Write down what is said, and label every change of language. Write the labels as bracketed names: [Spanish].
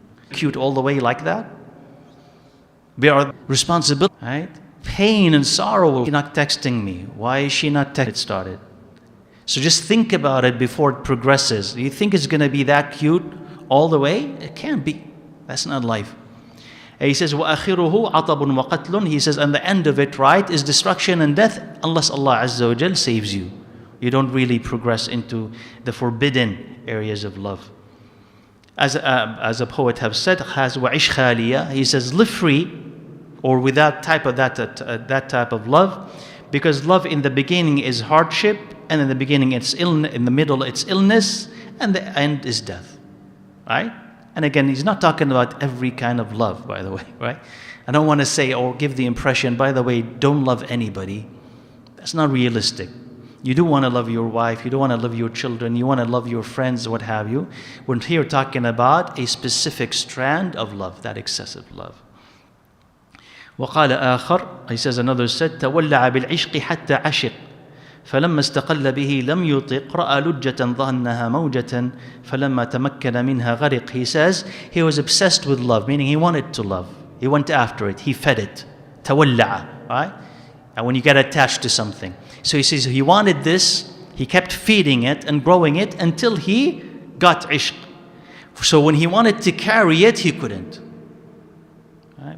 [English] Cute all the way like that? We are responsible, right? Pain and sorrow. She's not texting me. Why is she not texting? It started. So just think about it before it progresses. You think it's going to be that cute all the way? It can't be. That's not life. He says, [Arabic] وَأَخِرُهُ عَطَبٌ وَقَتْلٌ. [English] He says, and the end of it, right, is destruction and death, unless Allah Azza wa Jal saves you. You don't really progress into the forbidden areas of love. As a poet have said, has [Arabic] وَعِشْ خَالِيَةً. [English] He says, live free, or without that type of love, because love in the beginning is hardship, and in the beginning it's illness, in the middle it's illness, and the end is death, right? And again, he's not talking about every kind of love, by the way, right? I don't want to say or give the impression, by the way, don't love anybody. That's not realistic. You do want to love your wife, you do want to love your children, you want to love your friends, what have you. We're here talking about a specific strand of love, that excessive love. [Arabic] وقال آخر, [English] he says another said, [Arabic] تولع بالعشق حتى عشق فلما استقل به لم يطق رأى لجة ظنها موجة فلما تمكن منها غرق. [English] He says he was obsessed with love, meaning he wanted to love. He went after it. He fed it. تولع, right? And when you get attached to something. So he says he wanted this. He kept feeding it and growing it until he got ishq. So when he wanted to carry it, he couldn't. Right?